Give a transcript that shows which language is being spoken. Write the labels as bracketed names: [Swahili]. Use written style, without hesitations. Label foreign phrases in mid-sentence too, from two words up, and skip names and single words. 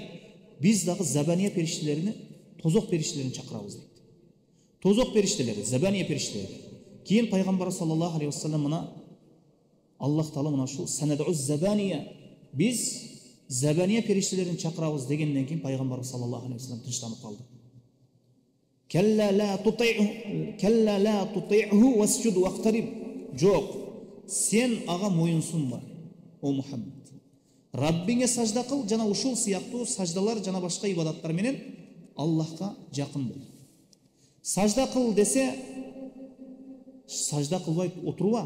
[Kyrgyz] Биз дагы забания периштелерини, тозок периштелерин чакырабыз дейт. Тозок периштелери, забания периштелери. Кийин пайгамбар [Arabic] صلى الله عليه وسلم [Kyrgyz] мына Аллах Таала мына ушул [Arabic] سندع الزبانية. [Kyrgyz] Биз забания периштелерин чакырабыз дегенден кийин пайгамбар [Arabic] صلى الله عليه وسلم [Kyrgyz] тынчтанып калды. [Arabic] كلا لا تطعه واسجد واقترب. [Kyrgyz] Жок, сен ага моюнсунба, о Мухаммед. Раббиңе сажда кыл, жана ушул сыяктуу саждалар жана башка ибадаттар менен Аллахка жакын бол. Сажда кыл десе, сажда кылбай отурба.